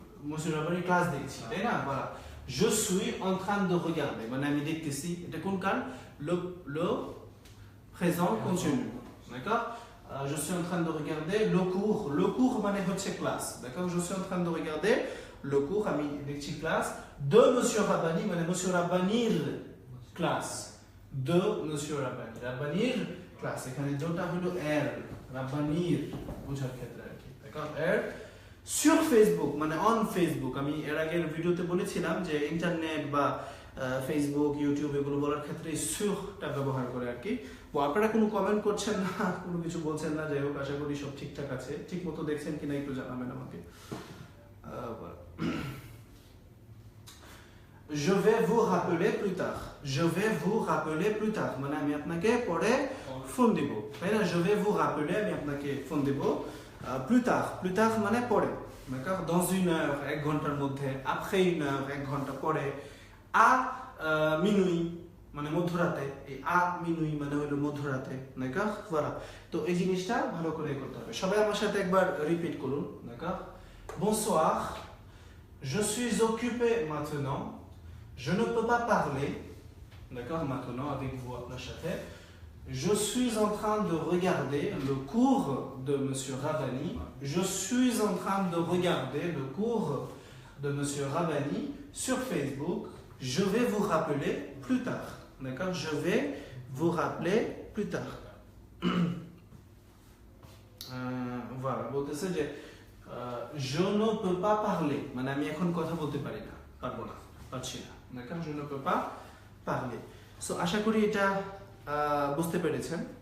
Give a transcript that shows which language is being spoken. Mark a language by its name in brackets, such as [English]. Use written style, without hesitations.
[Bangla] Monsieur Rabani class দেখছি, তাই না? [French] voilà. Je suis en train de regarder, [Bangla] মানে আমি দেখতেছি, এটা কোন কাল? [French] Le présent continu, d'accord? Je suis en train de regarder le cours [Bangla] মানে হচ্ছে class, [French] d'accord? Je suis en train de regarder le cours, [Bangla] আমি দেখছি class de Monsieur Rabani, মানে Monsieur Rabaniর class, de Monsieur Rabani, Rabaniর class, এখানে দুটো হলো এর, Rabaniর বোঝার ক্ষেত্রে আর কি, [French] d'accord? [Bangla] এর [French] sur Facebook, [Bangla] মানে on Facebook, আমি এর আগের ভিডিওতে বলেছিলাম যে ইন্টারনেট বা ফেসবুক, ইউটিউব এগুলো বলার ক্ষেত্রে surটা ব্যবহার করে আর কি। আপনারা কোনো কমেন্ট করছেন না, কোনো কিছু বলছেন না, যাই হোক আশা করি সব ঠিকঠাক আছে, ঠিক মতো দেখছেন কিনা একটু জানাবেন আমাকে। [French] Je vais vous rappeler plus tard. Je vais vous rappeler plus tard. [Bangla] মানে আমি আপনাকে পরে ফোন দিব, তাই না? [French] Je vais vous rappeler, [Bangla] আমি আপনাকে ফোন দিব [French] plus tard. Plus tard [Bangla] মানে পরে, [French] d'accord? Dans une heure, [Bangla] এক ঘন্টার মধ্যে, [French] après une heure, [Bangla] এক ঘন্টা পরে, [French] à minuit [Bangla] মানে মধ্যরাতে, এই à minuit মানে হলো মধ্যরাতে, [French] d'accord? voilà. [Bangla] তো এই জিনিসটা ভালো করে করতে হবে। সবাই আমার সাথে একবার রিপিট করুন, [French] d'accord? Bonsoir. Je suis occupé maintenant. Je ne peux pas parler, d'accord? Maintenant avec vous à la chapelle. Je suis en train de regarder le cours de Monsieur Rabani. Je suis en train de regarder le cours de Monsieur Rabani sur Facebook. Je vais vous rappeler plus tard, d'accord? Je vais vous rappeler plus tard. Voilà. [Bangla] বলতেছে যে [French] je ne peux pas parler, [Bangla] মানে আমি এখন কথা বলতে পারি না, পারবো না, পারছি না, [French] d'accord? Je ne peux pas parler. [Bangla] So আশা করি এটা বুঝতে পেরেছেন।